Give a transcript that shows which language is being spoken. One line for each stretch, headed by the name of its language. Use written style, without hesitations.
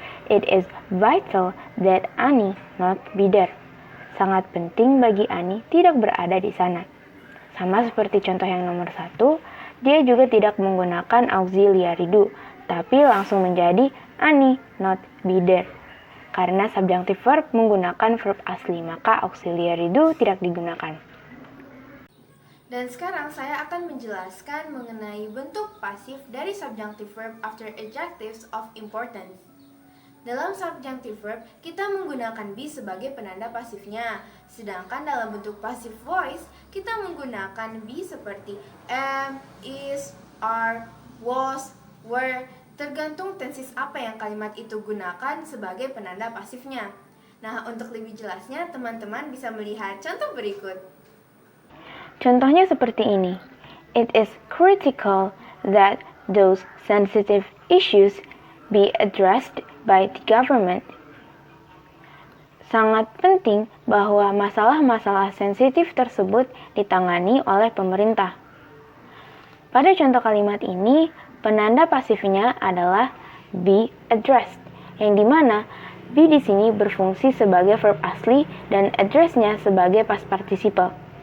English: It is vital that Annie not be there.
Indonesian: Sangat penting bagi Annie tidak berada di sana. Sama seperti contoh yang nomor 1, dia juga tidak menggunakan auxiliary do, tapi langsung menjadi
English: Annie not be there.
Indonesian: Karena subjunctive verb menggunakan verb asli, maka auxiliary do tidak digunakan. Dan sekarang saya akan menjelaskan mengenai bentuk pasif dari subjunctive verb after adjectives of importance. Dalam subjunctive verb, kita menggunakan be sebagai penanda pasifnya. Sedangkan dalam bentuk passive voice, kita menggunakan be seperti am, is, are, was, were, tergantung tenses apa yang kalimat itu gunakan sebagai penanda pasifnya. Nah, untuk lebih jelasnya, teman-teman bisa melihat contoh berikut. Contohnya seperti ini.
English: It is critical that those sensitive issues be addressed by the government.
Indonesian: Sangat penting bahwa masalah-masalah sensitif tersebut ditangani oleh pemerintah. Pada contoh kalimat ini, penanda pasifnya adalah be addressed, yang dimana be di sini berfungsi sebagai verb asli dan address-nya sebagai past participle.